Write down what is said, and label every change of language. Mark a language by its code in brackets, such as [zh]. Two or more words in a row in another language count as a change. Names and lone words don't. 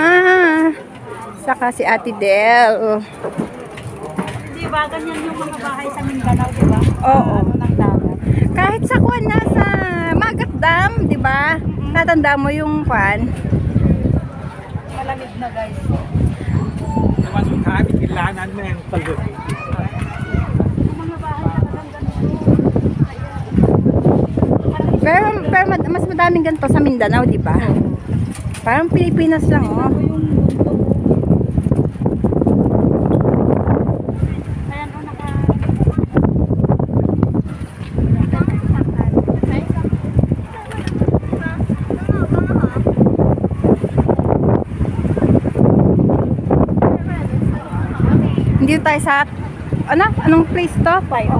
[tl] Saka si Ate Del. Di ba, ganyan yung mga bahay sa Mindanao, di ba? Oo. Ng dagat. Kahit sa kuwan na sa Magat Dam, di ba? Tatanda mo yung kuwan. Malamig na guys. [th] ในวันสุดท้ายไปกินร้านนั้นแม่งตลก [tl] Mga bahay talagang ganito. Pero mas madaming ganito sa Mindanao, di ba? Parang Pilipinas lang, oh. Ayan o, Hindi tayo sa, anong place to? Tayo.